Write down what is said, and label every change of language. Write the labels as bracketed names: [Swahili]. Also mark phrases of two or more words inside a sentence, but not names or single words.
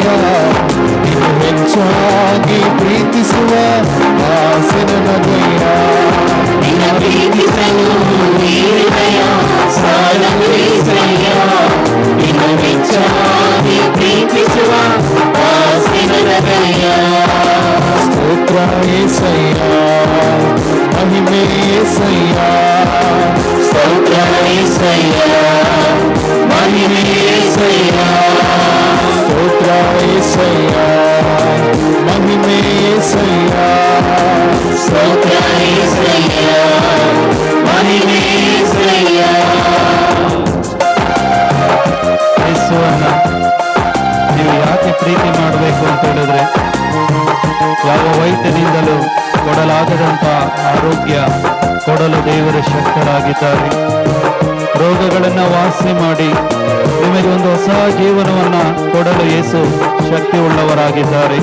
[Kannada] ಇದು ಹೆಚ್ಚಾಗಿ ಪ್ರೀತಿಸುವ ಆಸೆ ನನಗಯ್ಯ. ನಿನ್ನ ಪ್ರೀತಿಸಲು ಈ ಹೃದಯ ಸಾಲದು యేసయ్ಯ. ಇದು ಹೆಚ್ಚಾಗಿ ಪ್ರೀತಿಸುವ ಆಸೆ ನನಗಯ್ಯ. [Telugu] ಸ್ತೋತ್ರ యేసయ్య, మహిమే యేసయ్య. స్తోత్ర యేసయ్య, మహిమే యేసయ్య. స్తోత్ర యేసయ్య, మహిమే యేసయ్య. స్తోత్ర యేసయ్య, మహిమే యేసయ్య. [Kannada] ಯೇಸುವನ್ನ ನೀವು ಯಾಕೆ ಪ್ರೀತಿ ಮಾಡಬೇಕು ಅಂತ ಹೇಳಿದ್ರೆ, ಯಾವ ವೈದ್ಯನಿಂದಲೂ ಕೊಡಲಾಗದಂತ ಆರೋಗ್ಯ ಕೊಡಲು ದೇವರು ಶಕ್ತರಾಗಿದ್ದಾರೆ. ರೋಗಗಳನ್ನು ವಾಸಿ ಮಾಡಿ ನಿಮಗೆ ಒಂದು ಹೊಸ ಜೀವನವನ್ನ ಕೊಡಲು ಯೇಸು ಶಕ್ತಿ ಉಳ್ಳವರಾಗಿದ್ದಾರೆ.